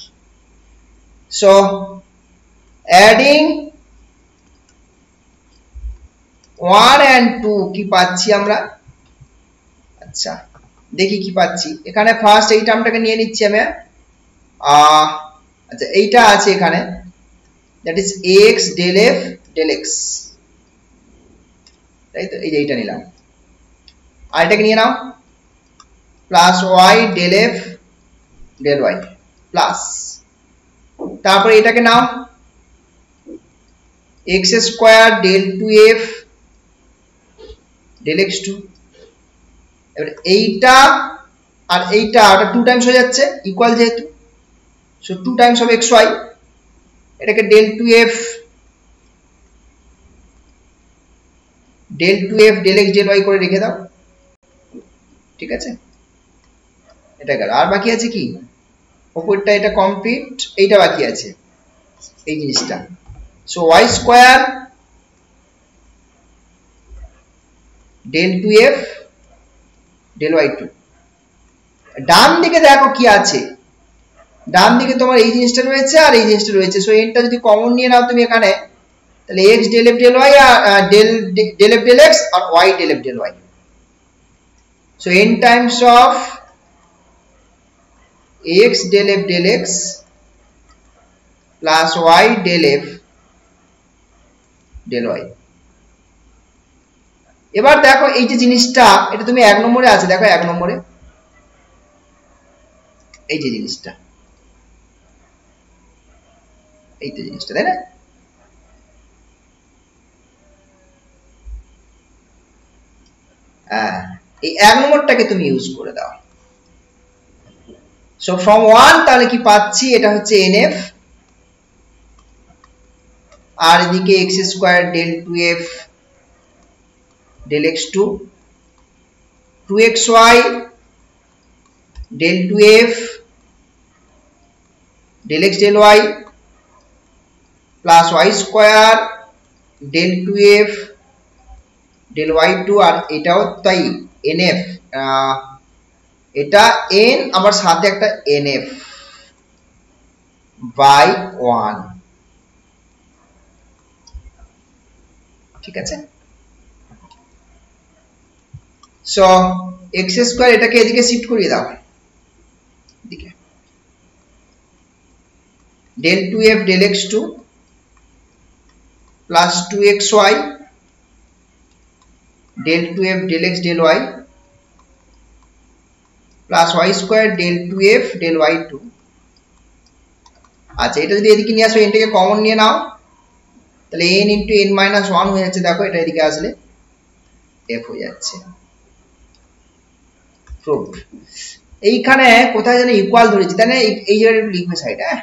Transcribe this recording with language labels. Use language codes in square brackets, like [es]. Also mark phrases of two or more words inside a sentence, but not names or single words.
[en] so adding 1 and 2 [bn] কি পাচ্ছি আমরা, আচ্ছা দেখি কি পাচ্ছি। এখানে ফার্স্ট এই টার্মটাকে নিয়ে নিচ্ছি আমি, আচ্ছা এইটা আছে এখানে, [en] That is x del f del x, [bn] তাই তো, এই যে এইটা নিলাম, আর এটাকে নিয়ে নাও প্লাস [en] y del f del y plus, [bn] তারপরে এটাকে নাও [en] x square del 2f del x2, [bn] এবার এইটা আর এইটা ওটা 2 টাইমস হয়ে যাচ্ছে ইকুয়াল যেহেতু, সো [en] 2 times of xy, [bn] এটাকে [en] del 2f del x del y [bn] করে রেখে দাও, ঠিক আছে। এটা গেল, আর বাকি আছে কি উপরটা, এটা কমপ্লিট, এইটা বাকি আছে এই জিনিসটা। [en] so y square del 2f del y2, [bn] ডান দিকে দেখো কি আছে, ডান দিকে তোমার এই জিনিসটা রয়েছে আর এই জিনিসটা রয়েছে, সো এনটা যদি কমন নিয়ে নাও তুমি এখানে, তাহলে [en] x del f del y [bn] আর [en] del f del x [bn] আর [en] y del f del y, so n times of x del f del x plus y del f del y। [bn] এবার দেখো এই যে জিনিসটা এটা তুমি 1 নম্বরে আছে, দেখো 1 নম্বরে এই যে জিনিসটা, এই তো জিনিসটা, তাই না। এই 1 নম্বরটাকে তুমি ইউজ করে দাও। [en] so from 1 [bn] তাহলে কি পাচ্ছি, এটা হচ্ছে nf আর এদিকে [en] x square del 2f del x2 2xy del 2f del x del y plus y square del 2f del y2 [bn] আর এটাও তাই nf এটা n আবার সাথে একটা nf by 1 ঠিক আছে সো x স্কয়ার এটাকে এদিকে শিফট করিয়ে দাও এদিকে [en] del 2f del x2 plus 2xy del 2f del x del y plus y square del 2f del y2 [bn] আচ্ছা এটা যদি এদিকে নিয়ে আসো n টাকে কমন নিয়ে নাও তাহলে n * n - 1 হয়ে যাচ্ছে দেখো এটা এদিকে আসলে f হয়ে যাচ্ছে প্রুফড এইখানে কোথায় জানি ইকুয়াল ধরেছি তাই না এই জায়গাটা একটু লিখবে সাইডে